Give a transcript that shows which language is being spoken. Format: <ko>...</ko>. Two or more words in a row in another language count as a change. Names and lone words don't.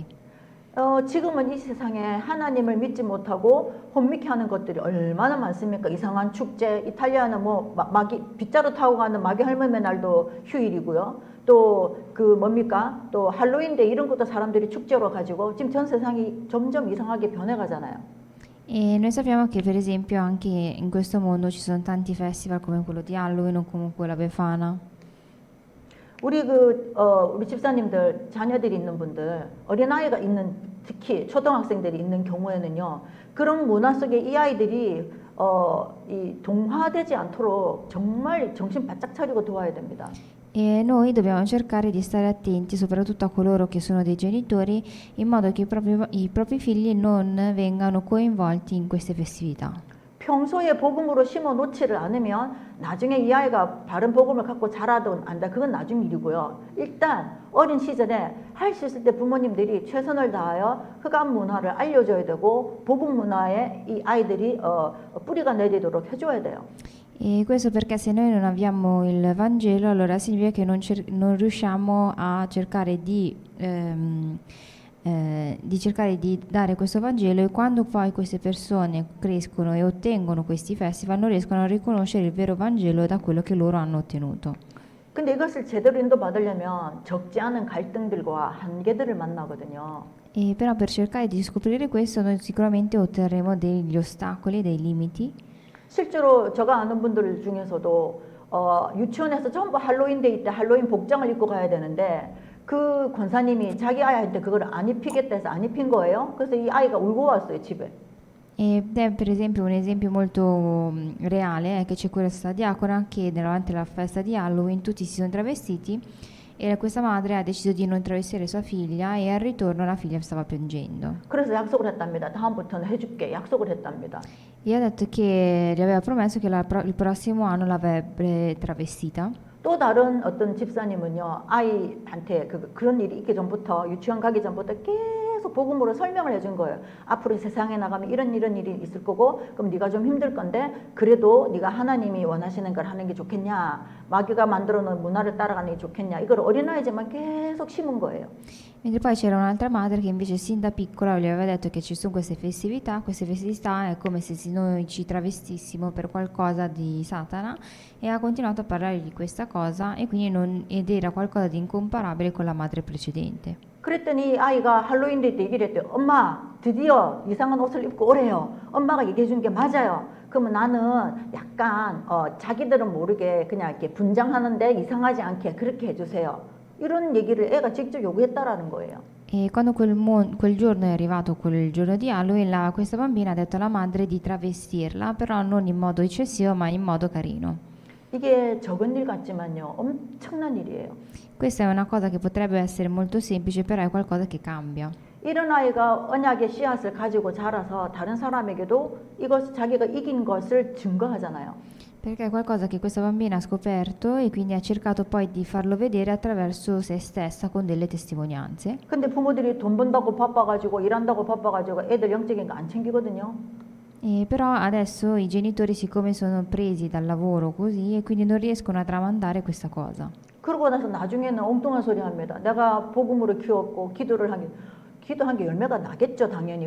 <ko>지금은 이 세상에 하나님을 믿지 못하고 혼미케 하는 것들이 얼마나 많습니까? 이상한 축제, 이탈리아는 뭐 마귀 빗자루 타고 가는 마귀 할멈의 날도 휴일이고요. 또 그 뭡니까? 또 할로윈데이 이런 것도 사람들이 축제로 가지고 지금 전 세상이 점점 이상하게 변해가잖아요.</ko> <it>E noi sappiamo che per esempio anche in questo mondo ci sono tanti festival come quello di Halloween o comunque la Befana.</it> <ko>우리 집사님들 자녀들이 있는 분들 어린아이가 있는 특히 초등학생들이 있는 경우에는요 그런 문화 속에 이 아이들이 이 동화되지 않도록 정말 정신 바짝 차리고 도와야 됩니다.</ko> <it>E noi dobbiamo cercare di stare attenti soprattutto a coloro che sono dei genitori in modo che i propri figli non vengano coinvolti in queste festività.</it> <ko>평소에 복음으로 심어 놓지를 않으면 나중에 이 아이가 바른 복음을 갖고 자라든 안다 그건 나중 일이고요. 일단 어린 시절에 할 수 있을 때 부모님들이 최선을 다하여 흑암 문화를 알려줘야 되고 복음 문화에 이 아이들이 뿌리가 내리도록 해줘야 돼요.</ko> <it>E questo perché se noi non abbiamo il Vangelo allora significa che non riusciamo a cercare di dare questo Vangelo e quando poi queste persone crescono e ottengono questi festival non riescono a riconoscere il vero Vangelo da quello che loro hanno ottenuto.</it> <ko>근데 이것을 제대로 인도받으려면 적지 않은 갈등들과 한계들을 만나거든요.</ko> <it>E però per cercare di scoprire questo noi sicuramente otterremo degli ostacoli, dei limiti.</it> <ko>실제로 제가 아는 분들 중에서도 유치원에서 전부 할로윈데이 때 할로윈 복장을 입고 가야 되는데 그 권사님이 자기 아이한테 그걸 안 입히겠다 해서 안 입힌 거예요. 그래서 이 아이가 울고 왔어요, 집에.</ko> <it>Ed è per esempio un esempio molto reale è che c'è questa diacona che davanti alla festa di Halloween tutti si sono travestiti e questa madre ha deciso di non travestire sua figlia e al ritorno la figlia stava piangendo.</it> <ko>그래서 약속을 했답니다. 다음부터는 해줄게. 약속을 했답니다.</ko> <it>E ha detto che gli aveva promesso che il prossimo anno l'avrebbe travestita.</it> <ko>또 다른 어떤 집사님은요, 아이한테 그런 일이 있기 전부터 유치원 가기 전부터 계속 복음으로 설명을 해준 거예요. 앞으로 세상에 나가면 이런 일이 있을 거고, 그럼 네가 좀 힘들 건데 그래도 네가 하나님이 원하시는 걸 하는 게 좋겠냐, 마귀가 만들어 놓은 문화를 따라가는 게 좋겠냐, 이걸 어린아이지만 계속 심은 거예요.</ko> <it>Mentre poi c'era un'altra madre che invece sin da piccola gli aveva detto che ci sono queste festività è come se noi ci travestissimo per qualcosa di Satana e ha continuato a parlare di questa cosa ed era qualcosa di incomparabile con la madre precedente.</it> <ko>그랬더니 아이가 할로윈데이 때 얘기를 했대요. 엄마 드디어 이상한 옷을 입고 오래요. 엄마가 얘기해 준 게 맞아요. 그러면 나는 약간 자기들은 모르게 그냥 이렇게 분장하는데 이상하지 않게 그렇게 해주세요. 이런 얘기를 애가 직접 요구했다라는 거예요.</ko> <it>E quando quel giorno è arrivato, quel giorno di Halloween, questa bambina ha detto alla madre di travestirla, però non in modo eccessivo, ma in modo carino.</it> <ko>이게 적은 일 같지만요, 엄청난 일이에요.</ko> <it>Questa è una cosa che potrebbe essere molto semplice, però è qualcosa che cambia.</it> <ko>이런 아이가 언약의 씨앗을 가지고 자라서 다른 사람에게도 이것 자기가 이긴 것을 증거하잖아요.</ko> <it>Perché è qualcosa che questa bambina ha scoperto e quindi ha cercato poi di farlo vedere attraverso se stessa con delle testimonianze.</it> <ko>근데 부모들이 돈 번다고 바빠가지고 일한다고 바빠가지고 애들 영적인 거 안 챙기거든요.</ko> <it>Però adesso i genitori, siccome sono presi dal lavoro così, e quindi non riescono a tramandare questa cosa.</it> <ko>그러고 나서 나중에는 엉뚱한 소리 합니다. 내가 복음으로 키웠고 기도한 게 열매가 나겠죠, 당연히.</ko>